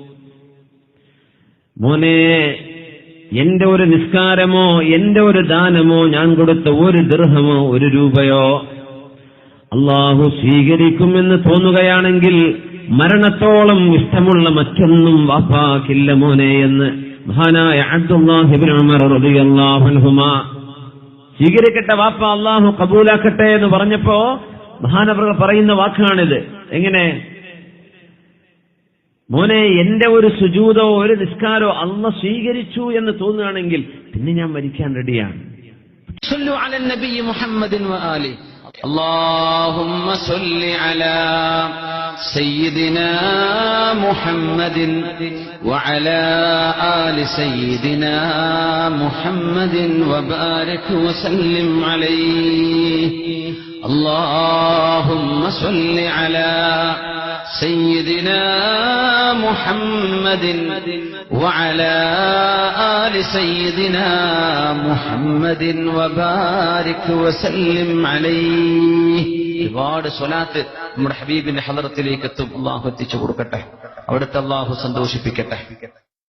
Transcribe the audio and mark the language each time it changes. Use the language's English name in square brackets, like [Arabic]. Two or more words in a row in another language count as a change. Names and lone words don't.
[Malayalam] മോനെ, എന്റെ ഒരു നിസ്കാരമോ എന്റെ ഒരു ദാനമോ ഞാൻ കൊടുത്ത ഒരു ദിർഹമോ ഒരു രൂപയോ അല്ലാഹു സ്വീകരിക്കുമെന്ന് തോന്നുകയാണെങ്കിൽ മരണത്തോളം ഇഷ്ടമുള്ള മറ്റൊന്നും വാപ്പാക്കില്ല മോനെ എന്ന് മഹാനായ അബ്ദുല്ലാഹി ഇബ്നു ഉമർ [Arabic] رضي الله عنهما. [Malayalam] സ്വീകരിക്കട്ടെ വാപ്പ, അള്ളാഹു കബൂലാക്കട്ടെ എന്ന് പറഞ്ഞപ്പോ മഹാനവറുകൾ പറയുന്ന വാക്കാണിത്. എങ്ങനെ? മോനെ, എന്റെ ഒരു സുജൂദോ ഒരു നിസ്കാരോ അള്ളാഹ് സ്വീകരിച്ചു എന്ന് തോന്നുകയാണെങ്കിൽ പിന്നെ ഞാൻ മരിക്കാൻ റെഡിയാണ്. [Arabic] صلوا على النبي محمد وآله. اللهم صل على سيدنا محمد وعلى آل سيدنا محمد وبارك وسلم عليه. اللهم صل على سيدنا محمد وعلى آل سيدنا محمد وبارك وسلم عليه. [Malayalam] ഒരുപാട് സ്വലാത്ത് നമ്മുടെ ഹബീബിന്റെ ഹളറത്തിലേക്ക് എത്തും. അള്ളാഹു എത്തിച്ചു കൊടുക്കട്ടെ, അവിടുത്തെ അള്ളാഹു സന്തോഷിപ്പിക്കട്ടെ.